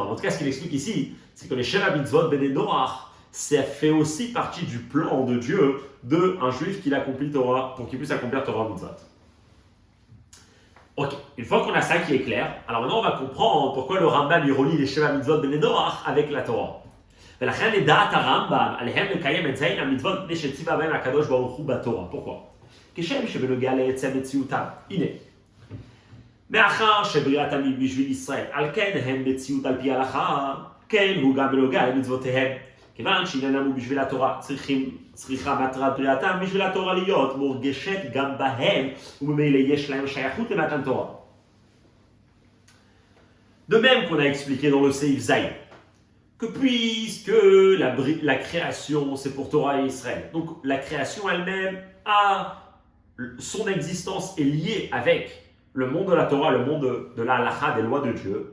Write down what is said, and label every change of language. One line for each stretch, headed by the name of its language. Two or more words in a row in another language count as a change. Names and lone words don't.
French: En tout cas, ce qu'il explique ici, c'est que les
Hebrew: שבע מצוות בני נח,
French: ça fait aussi partie du plan de Dieu d'un juif qui l'accomplit Torah, pour qu'il puisse accomplir
Hebrew: תורה מצוות.
French: Ok, une fois qu'on a ça qui est clair, alors maintenant on va comprendre pourquoi le Rambam il relie les
Hebrew: שבע מצוות בני נח
French: avec la Torah.
Hebrew: ולכן לדעת הרמב"ם עליהם לקיים את זין המצוות מפני שציווה בהם הקדוש ברוך הוא בתורה.
French: pourquoi?
Hebrew: כשם שבנוגע לעצם מציאותם. הנה, מאחר שבריאת עמים בשביל ישראל, על כן הם מציאות על פי ההלכה, כן הוא גם בנוגע למצוותיהם. כיוון שעניינם הוא בשביל התורה, צריכה מטרת בריאתם בשביל התורה להיות מורגשת גם בהם, וממילא יש להם שייכות למתן תורה.
French: De même qu'on a expliqué dans le
Hebrew: סעיף זין,
French: que puisque la création c'est pour Torah et Israël, donc la création elle-même son existence est liée avec le monde de la Torah, le monde de la halakha, des lois de Dieu.